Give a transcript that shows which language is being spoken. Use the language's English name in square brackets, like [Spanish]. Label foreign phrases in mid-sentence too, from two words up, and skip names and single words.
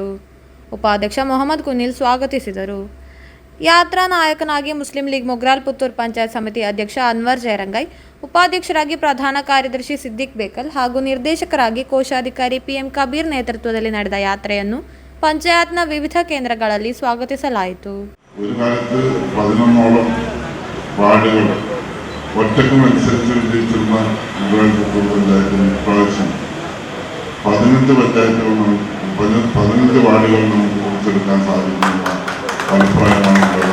[Kannada] ಉಪಾಧ್ಯಕ್ಷ ಮೊಹಮ್ಮದ್ ಕುನಿಲ್ ಸ್ವಾಗತಿಸಿದರು. ಯಾತ್ರಾ ನಾಯಕನಾಗಿ ಮುಸ್ಲಿಂ ಲೀಗ್ ಮೊಗ್ರಾಲ್ ಪುತ್ತೂರು ಪಂಚಾಯತ್ ಸಮಿತಿ ಅಧ್ಯಕ್ಷ ಅನ್ವರ್ ಜಯರಂಗೈ, ಉಪಾಧ್ಯಕ್ಷರಾಗಿ ಪ್ರಧಾನ ಕಾರ್ಯದರ್ಶಿ ಸಿದ್ದಿಕ್ ಬೇಕಲ್ ಹಾಗೂ ನಿರ್ದೇಶಕರಾಗಿ ಕೋಶಾಧಿಕಾರಿ ಪಿಎಂ ಕಬೀರ್ ನೇತೃತ್ವದಲ್ಲಿ ನಡೆದ ಯಾತ್ರೆಯನ್ನು ಪಂಚಾಯತ್ನ ವಿವಿಧ ಕೇಂದ್ರಗಳಲ್ಲಿ ಸ್ವಾಗತಿಸಲಾಯಿತು. [Malayalam] ഒറ്റക്ക് മത്സരിച്ച് വിജയിച്ചിരുന്ന മുഗൾ പുത്തൂർ പഞ്ചായത്തിന് ഇപ്രാവശ്യം 15 പഞ്ചായത്തുകൾ 15 വാർഡുകൾ നമുക്ക് കുറിച്ചെടുക്കാൻ സാധിക്കുന്ന അഭിപ്രായമാണ് ഉള്ളത്.